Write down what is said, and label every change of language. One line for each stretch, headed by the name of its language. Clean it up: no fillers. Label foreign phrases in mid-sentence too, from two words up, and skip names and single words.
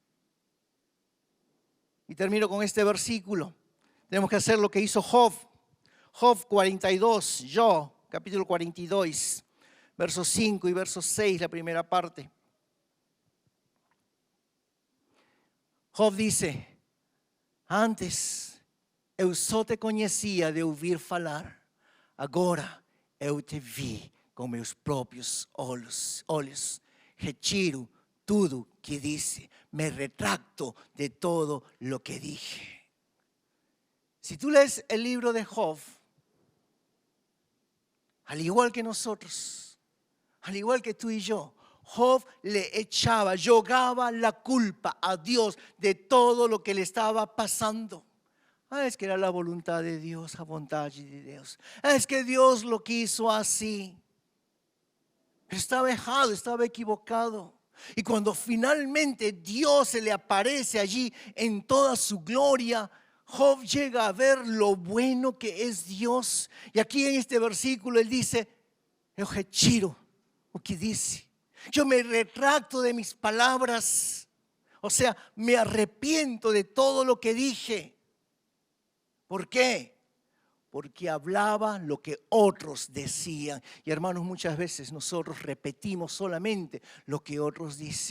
Spanish: Y termino con este versículo. Tenemos que hacer lo que hizo Job. Job 42, capítulo 42, versos 5 y verso 6, la primera parte. Job dice:
Portuguese: antes eu só te conhecia de ouvir falar, agora eu te vi com meus próprios olhos. Retiro tudo que disse,
Spanish: me retracto de todo lo que dije. Si tú lees el libro de Job, al igual que nosotros, al igual que tú y yo, Job le jugaba la culpa a Dios de todo lo que le estaba pasando. Es que era la voluntad de Dios, la voluntad de Dios. Es que Dios lo quiso así. Pero estaba errado, estaba equivocado. Y cuando finalmente Dios se le aparece allí en toda su gloria, Job llega a ver lo bueno que es Dios. Y aquí en este versículo él dice:
Portuguese: eu retiro o que disse.
Spanish: Yo me retracto de mis palabras. O sea, me arrepiento de todo lo que dije. ¿Por qué? Porque hablaba lo que otros decían. Y hermanos, muchas veces nosotros repetimos solamente lo que otros dicen.